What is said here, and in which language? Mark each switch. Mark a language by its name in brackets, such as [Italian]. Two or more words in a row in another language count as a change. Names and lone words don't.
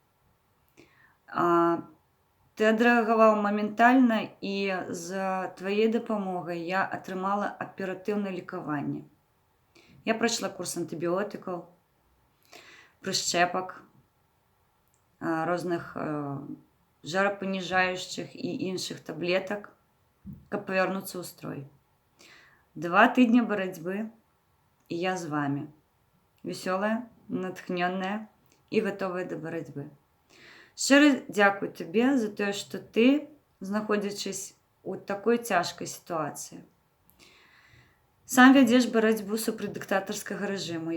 [Belarusian] Ты адрэагаваў моментальна, і з тваей дапамогай я атрымала аператыўнае лекаванне. Я прайшла курс антыбіотыкаў, прышчэпак, розных жарапаніжаючых і іншых таблетак, каб павярнуцца ў строй. [Ukrainian] 2 тижні боротьби, і я з вами. Веселая, натхненная і готова до боротьби. Щиро дякую тобі за те, що ти, знаходячись у такій тяжкій ситуації, сам вядеш боротьбу супроти диктаторського режиму.